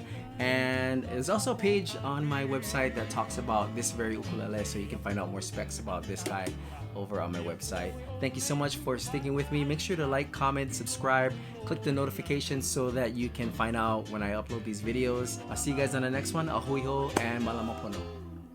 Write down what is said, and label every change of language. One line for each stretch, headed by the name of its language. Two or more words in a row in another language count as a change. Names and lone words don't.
English: And there's also a page on my website that talks about this very ukulele, so you can find out more specs about this guy over on my website. Thank you so much for sticking with me. Make sure to like, comment, subscribe, click the notifications so that you can find out when I upload these videos. I'll see you guys on the next one.
Hawaiian: Ahui ho and malama pono.